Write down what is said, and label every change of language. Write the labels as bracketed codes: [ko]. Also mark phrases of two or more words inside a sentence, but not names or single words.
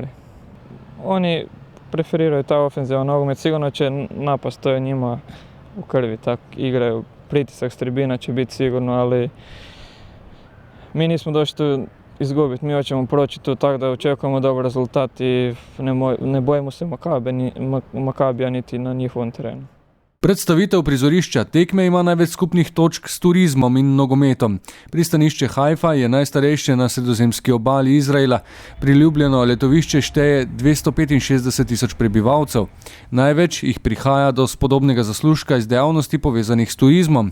[hr] Oni preferiraju taj ofenzivan nogomet, sigurno će napast, to je njima u krvi, tako igraju, pritisak s tribina će biti sigurno, ali mi nismo došli tu izgubiti, mi hoćemo proći tu tako da očekujemo dobar rezultat i ne bojimo se Makabija niti na njihovom terenu. [sl] Predstavitev prizorišča tekme ima največ skupnih točk s turizmom in nogometom. Pristanišče Haifa je najstarejše na sredozemski obali Izraela. Priljubljeno letovišče šteje 265.000 prebivalcev. Največ jih prihaja do spodobnega zaslužka iz dejavnosti povezanih s turizmom.